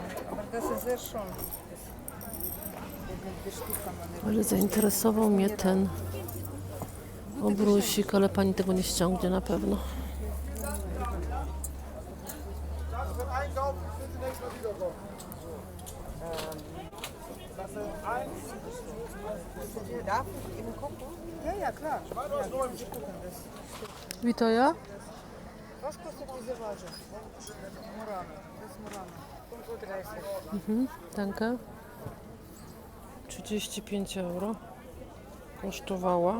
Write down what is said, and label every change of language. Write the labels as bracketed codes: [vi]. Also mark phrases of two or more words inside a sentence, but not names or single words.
[de] Aber das ist sehr schön. [pl] Ale zainteresował mnie ten obrusik, ale pani tego nie ściągnie na pewno. [de] Darf ich eben gucken? Ja, klar. Ja, Sie gucken das. Witoja? Was kostet diese Vase? Murano. Das ist Murano. 35. [pl] Mhm, danke. 35 euro kosztowała.